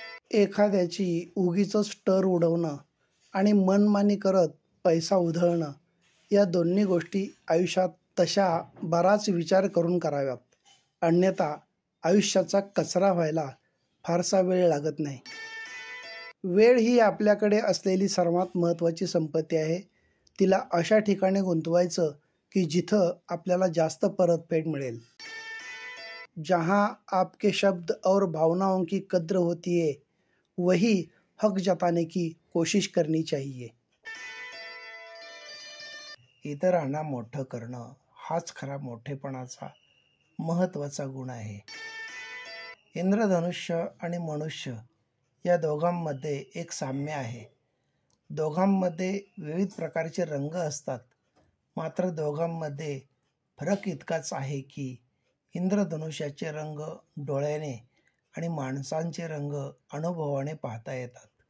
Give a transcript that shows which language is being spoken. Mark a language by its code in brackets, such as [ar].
[mr] एखाद्याची उगीचच टर उडवणं आणि मनमानी करत पैसा उधळणं या दोन्ही गोष्टी आयुष्यात तशा बराच विचार करून कराव्यात, अन्यथा आयुष्याचा कचरा व्हायला फारसा वेळ लागत नाही. वेळ ही आपल्याकडे असलेली सर्वात महत्त्वाची संपत्ती आहे. तिला अशा ठिकाणी गुंतवायचं की जिथं आपल्याला जास्त परतफेड मिळेल. [hi] जहाँ आपके शब्द और भावनाओं की कद्र होती है, वही हक जताने की कोशिश करनी चाहिए. [mr] इतरांना मोठं करणं हाच खरा मोठेपणाचा महत्त्वाचा गुण आहे. इंद्रधनुष्य आणि मनुष्य या दोघांमध्ये एक साम्य आहे. दोघांमध्ये विविध प्रकारचे रंग असतात, मात्र दोघांमध्ये फरक इतकाच आहे की इंद्रधनुष्याचे रंग डोळ्याने आणि माणसांचे रंग अनुभवाने पाहता येतात.